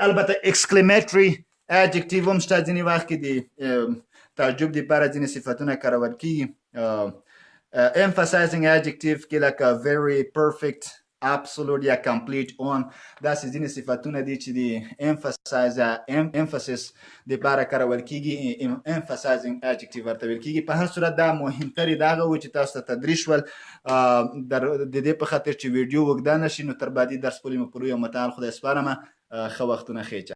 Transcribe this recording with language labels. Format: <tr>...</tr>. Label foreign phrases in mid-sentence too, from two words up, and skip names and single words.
<ps>البته</ps> <en>exclamatory adjective</en> <ps>هم شته. ځینې وخت کې د تعجب دپاره ځینې صفتونه کارول کېږي.</ps> <en>emphasizing adjective</en> <ps>کې لکه</ps> <en>very، perfect، absolute یا complete، on،</en> <ps>داسې ځینې صفتونه دي چې د emphasis دپاره کارول کېږي.</ps> <en>emphasizing adjective</en> <ps>ورته ویل کېږي. په هر صورت دا مهمتر د هغه و چې تاسو ته تدریس شول د دې په خاطر چې ویډیو اوږده نه شي نو تر بعدي درس پورې مو پوره یو متعال خدای سپارمه. ښه وختونه ښې</ps>